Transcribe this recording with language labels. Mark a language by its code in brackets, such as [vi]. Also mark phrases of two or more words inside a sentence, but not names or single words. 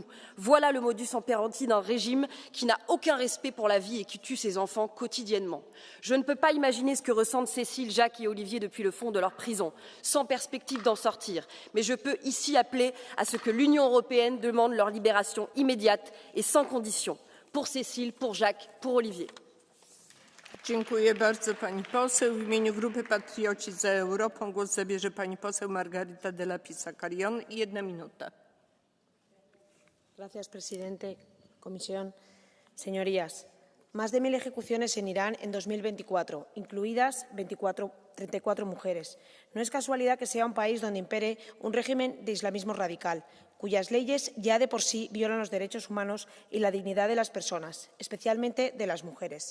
[fr] Voilà le modus operandi d'un régime qui n'a aucun respect pour la vie et qui tue ses enfants quotidiennement. Je ne peux pas imaginer ce que ressentent Cécile, Jacques et Olivier depuis le fond de leur prison, sans perspective d'en sortir. Mais je peux ici appeler à ce que l'Union européenne demande leur libération immédiate et sans condition. Pour Cécile, pour Jacques, pour Olivier. [pl] Dziękuję bardzo pani poseł. W imieniu Grupy Patrioci za Europą głos zabierze pani poseł Margarita de la Pisa Carrión. 1 minuta. [es] Gracias, presidente. Comisión. Señorías, más de 1000 ejecuciones en Irán en 2024, incluidas 34 mujeres. No es casualidad que sea un país donde impere un régimen de islamismo radical, cuyas leyes ya de por sí violan los derechos humanos y la dignidad de las personas, especialmente de las mujeres.